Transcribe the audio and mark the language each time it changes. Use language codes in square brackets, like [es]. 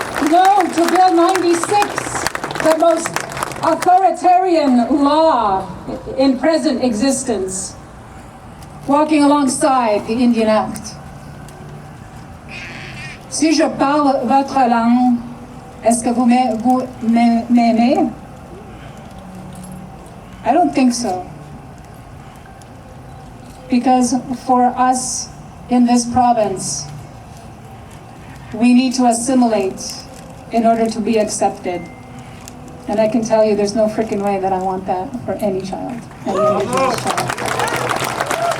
[en] No, to Bill 96, the most authoritarian law in present existence, walking alongside the Indian Act. [fr] Si je parle votre langue, est-ce que vous m'aimez? [en] I don't think so. Because for us in this province, we need to assimilate in order to be accepted. And I can tell you there's no freaking way that I want that for any child, any Indigenous child.